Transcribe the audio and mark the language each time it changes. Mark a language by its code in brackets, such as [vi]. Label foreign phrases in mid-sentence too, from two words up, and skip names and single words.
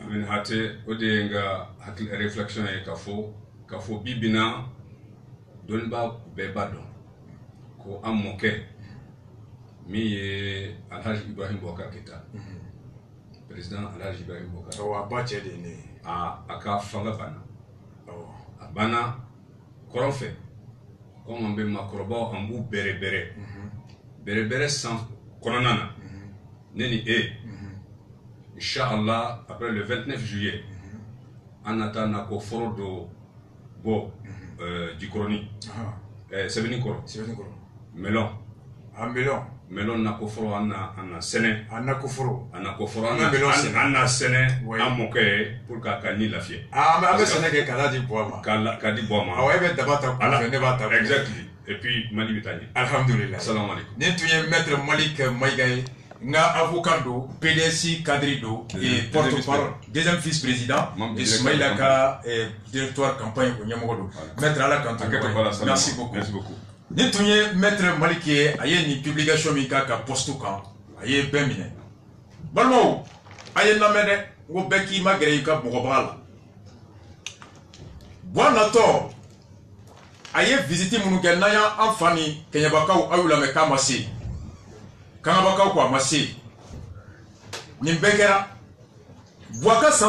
[bm] Amin hate o de ye n ka hakili réflexion ye k'a fɔ bi bi na dɔnnibaa bɛɛ b'a dɔn ko an mɔkɛ min ye Alhaji Ibrahim Boubacar Keita président Alhaji Ibrahim Boubacar. Awɔ a ba cɛ de ye ne ye. A ka fanga banna a banna kɔrɔn fɛ komi an bɛ maakɔrɔbaw an b'u bɛrɛ bɛrɛ san kɔnɔna na ne ni e inchallah [fr] après le 29 juillet [bm] an na taa nakɔ foro dɔ bɔ Jikɔrɔni Sɛbɛnnikɔrɔ Melon melon nakɔ foro an na sɛnɛ an na sɛnɛ an mɔkɛ ye [fr] pour que [bm] a ka ni lafiya an bɛ sɛnɛ kɛ k'a di bɔ ma k'a di bɔ ma awɔ e bɛ daba ta kunfɛ ne b'a ta exactly [fr] et puis [bm] Mali bɛ taa ɲɛ alhamdulillah [ar] salam alaikum [bm] ne tun ye maître Malik Maïga ye n ka avocat don PDS cadre don [fr] porte-parole deuxième vice-président [bm] Ismaïla ka [fr] directoire campagne [bm] o ɲɛmɔgɔ don maître ala kan to [fr] merci beaucoup [bm] ne tun ye maître Malik ye a ye nin publication min k'a ka poste kan a ye bɛɛ minɛ balimaw a ye lamɛn dɛ n ko bɛɛ k'i ma gɛrɛ i ka mɔgɔbaga la bɔn natɔ a ye visite minnu kɛ n'an y'an fa ni kɛɲɛbakaw aw y'u lamɛn k'a ma se kangabakaw ko a ma se nin bɛɛ kɛra Boubacar san